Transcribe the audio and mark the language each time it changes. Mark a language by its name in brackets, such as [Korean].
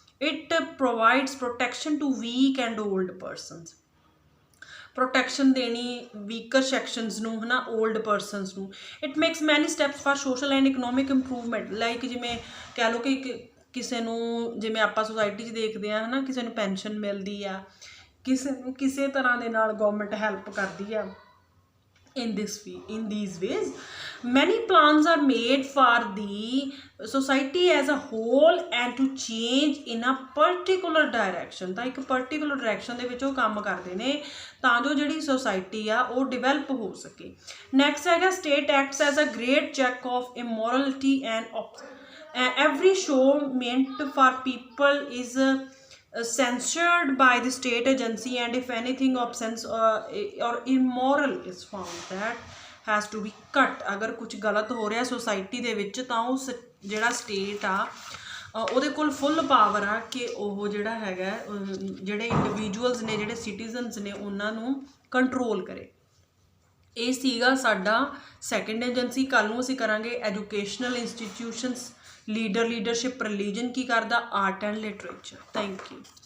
[English] it provides protection to weak and old persons, [Punjabi] protection ਦੇਣੀ weaker sections ਨੂੰ, ਹੈ ਨਾ, ਓਲਡ ਪਰਸਨਸ ਨੂੰ। [English] It makes many steps for social and economic improvement. [Punjabi] Like ਜਿਵੇਂ ਕਹਿ ਲਓ ਕਿ ਕਿਸੇ ਨੂੰ, ਜਿਵੇਂ ਆਪਾਂ ਸੁਸਾਇਟੀ 'ਚ ਦੇਖਦੇ ਹਾਂ, ਹੈ ਨਾ, ਕਿਸੇ ਨੂੰ ਪੈਨਸ਼ਨ ਮਿਲਦੀ ਆ, ਕਿਸੇ ਨੂੰ ਕਿਸੇ ਤਰ੍ਹਾਂ ਦੇ ਨਾਲ ਗਵਰਨਮੈਂਟ ਹੈਲਪ ਕਰਦੀ ਆ, [English] in these ways. Many plans are made for the society as a whole and to change in a particular direction, [Punjabi] ਤਾਂ ਇੱਕ particular direction ਦੇ ਵਿੱਚ ਉਹ ਕੰਮ ਕਰਦੇ ਨੇ ਤਾਂ ਜੋ ਜਿਹੜੀ society ਆ ਉਹ develop ਹੋ ਸਕੇ। [English] next ਹੈਗਾ state acts as a great check of immorality and every show meant for people is censored by the state agency, and if anything offense or immoral is found, that has to be cut। [Hindi] अगर कुछ गलत हो रहा society [Punjabi] ਦੇ ਵਿੱਚ ਤਾਂ ਉਸ ਜਿਹੜਾ ਸਟੇਟ ਆ ਉਹਦੇ ਕੋਲ ਫੁੱਲ ਪਾਵਰ ਆ ਕਿ ਉਹ ਜਿਹੜਾ ਹੈਗਾ ਜਿਹੜੇ ਇੰਡੀਵਿਜੂਅਲਸ ਨੇ ਜਿਹੜੇ ਸਿਟੀਜ਼ਨਸ ਨੇ ਉਹਨਾਂ ਨੂੰ ਕੰਟਰੋਲ ਕਰੇ। ਇਹ ਸੀਗਾ ਸਾਡਾ ਸੈਕੰਡ ਏਜੰਸੀ। ਕੱਲ੍ਹ ਨੂੰ ਅਸੀਂ ਕਰਾਂਗੇ ਐਜੂਕੇਸ਼ਨਲ ਇੰਸਟੀਟਿਊਸ਼ਨਸ, ਲੀਡਰਸ਼ਿਪ, ਰਿਲੀਜਨ ਕੀ ਕਰਦਾ, art and literature. Thank you.